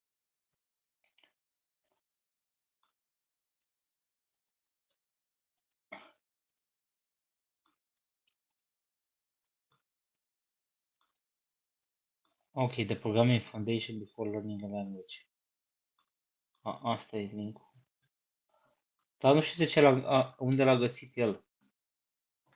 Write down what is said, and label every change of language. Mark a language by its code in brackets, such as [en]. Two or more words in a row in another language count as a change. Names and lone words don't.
[en] Ok, the programming foundation before learning a language. [ro] Asta e link-ul. Dar nu știu de ce unde l-a găsit el.